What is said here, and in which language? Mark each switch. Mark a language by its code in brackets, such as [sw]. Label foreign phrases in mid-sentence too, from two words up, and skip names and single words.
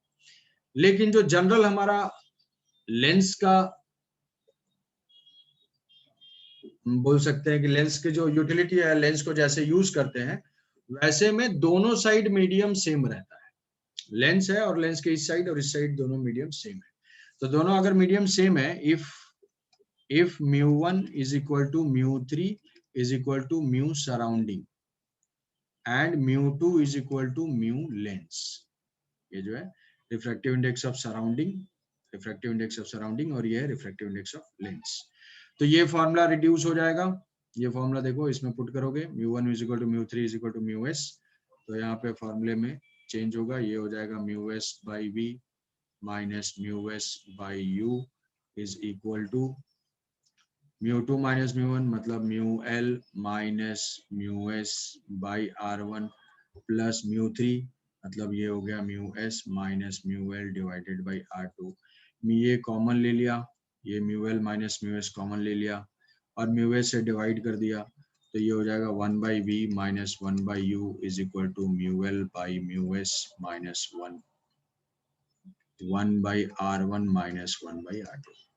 [hi] लेकिन जो जनरल हमारा लेंस का, बोल सकते हैं कि लेंस की जो यूटिलिटी है, लेंस को जैसे यूज करते हैं वैसे में दोनों [en] side medium same [hi] रहता है, लेंस है और लेंस के इस साइड और इस साइड दोनों [en] medium same [hi] है। तो दोनों अगर [en] medium same [hi] है, [en] if μ1 is equal to μ3 is equal to μ surrounding and μ2 is equal to μ lens, [hi] ये जो है [en] refractive index of surrounding, refractive index of surrounding, [hi] और ये है [en] refractive index of lens. [hi] तो ये [en] formula reduce [hi] हो जाएगा, ये फॉर्मूला देखो इसमें पुट करोगे [en] μ1 is equal to μ3 is equal to μs, [hi] तो यहाँ पे फॉर्मूले में चेंज होगा, ये हो जाएगा [en] μs by v minus μs by u is equal to μ2 minus μ1 [hi] मतलब [en] μl minus μs by r1 plus μ3 [hi] मतलब ये हो गया [en] μs minus μl divided by r2. [hi] ये कॉमन ले लिया, ये [en] μl minus μs [hi] कॉमन ले लिया और μs से डिवाइड कर दिया, तो ये हो जाएगा [en] 1/v minus 1/u is equal to μl by μs minus 1 1/r1 minus 1/r2.